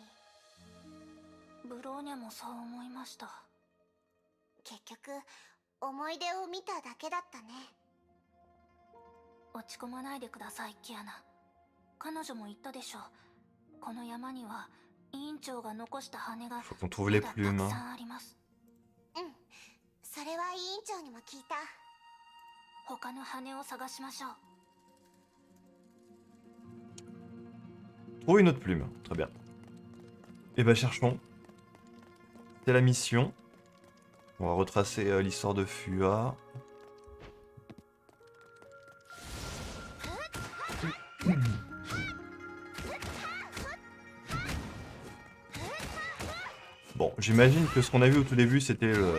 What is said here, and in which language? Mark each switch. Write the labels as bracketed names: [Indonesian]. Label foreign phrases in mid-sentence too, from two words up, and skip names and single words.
[Japanese] ブローニャもそう思いました。結局思い出を見ただけだったね。落ち込まないでください、キアナ。彼女も言ったでしょう。この山には委員長が残した羽が [French] Faut qu'on trouve les [Japanese] たく [French] plumes. [Japanese] さんあります。うん、それは委員長にも聞いた。他の羽を探しましょう。 [French] Trouver une autre plume, très bien. Et bah cherchons. C'est la mission. On va retracer l'histoire de Fua. Bon, j'imagine que ce qu'on a vu au tout début, c'était le...